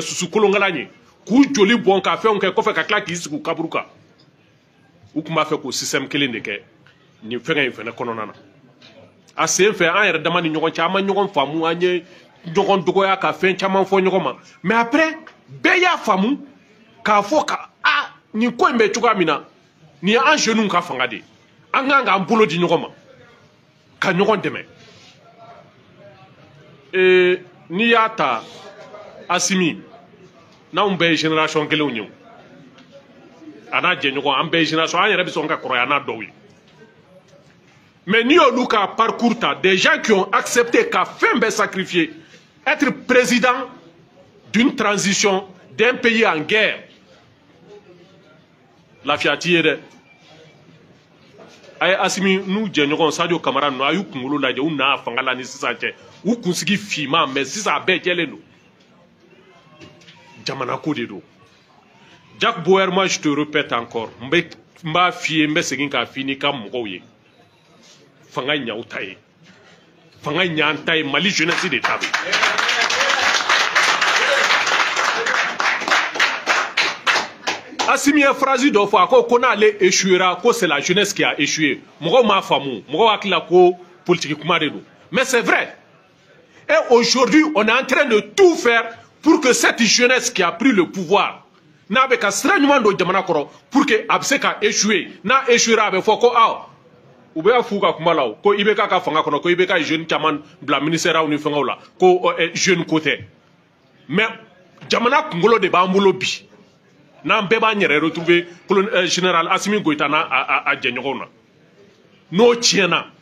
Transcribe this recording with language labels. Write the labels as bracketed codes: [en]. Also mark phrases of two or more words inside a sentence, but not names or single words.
[bm] susu kolonkalan ye k'u joli bɔn ka fɛnw kɛ kɔfɛ ka tila k'i sigi u kaburu kan u tun b'a fɛ k'o système kelen de kɛ nin fɛngɛ in fɛnɛ kɔnɔna na a sen fɛ an yɛrɛ dama ni ɲɔgɔn cɛ an ma ɲɔgɔn faamu an ye ɲɔgɔn dɔgɔya ka fɛn caman fɔ ɲɔgɔn ma [fr] mais après [bm] bɛɛ y'a faamu k'a fɔ ka nin ko in bɛ cogoya min na nin ye an jeunes ka fanga de ye an kan k'an bolo di ɲɔgɔn ma ka ɲɔgɔn dɛmɛ n'i y'a ta Asimi n'anw bɛɛ ye génération kelenw ye a n'a jɛɲɔgɔn an bɛɛ ye génération an yɛrɛ bɛ sɔn ka kɔrɔya n'a dɔw ye mais n'i y'olu ka parcours ta [fr] des gens qui ont accepté [bm] ka fɛn bɛɛ [fr] sacrifier être président d'une transition d'un pays en guerre [bm] lafiya t'i ye dɛ a ye Asimi n'u jɛɲɔgɔn Sadio Kamara ninnu a y'u kunkolo lajɛ u n'a fanga la ni sisan cɛ u kunsigi finman mais sisan a bɛɛ jɛlen don jamana ko de don Jack Bauer [fr] moi je te répète encore [bm] n b'a f'i ye n bɛ segin k'a f'i n'i ka mɔgɔw ye fanga ɲaw ta ye fanga ɲan ta ye Mali jeunesse de ta bɛ Asimi ye phrase dɔ fɔ a ko n'ale échouera ko [fr] c'est la jeunesse qui a échoué [bm] mɔgɔw m'a faamu mɔgɔw hakili la ko politique kuma de don mais [fr] c'est vrai et aujourd'hui on est en train de tout faire pour que cette jeunesse qui a pris le pouvoir [bm] n'a bɛ ka sira ɲuman don jamana kɔrɔ [fr] pour que [bm] a bɛ se ka échouer n'a échouera a bɛ fɔ ko u bɛ f'u ka kuma la o ko IBK ka fanga kɔnɔ ko IBK jeune caman bila ministère ni fɛngɛw la ko jeune ko tɛ mais jamana kunkolo de b'an bolo bi n'an bɛɛ b'an yɛrɛ retrouver général Asimi Goïta n'a jɛɲɔgɔnw na n'o tiɲɛna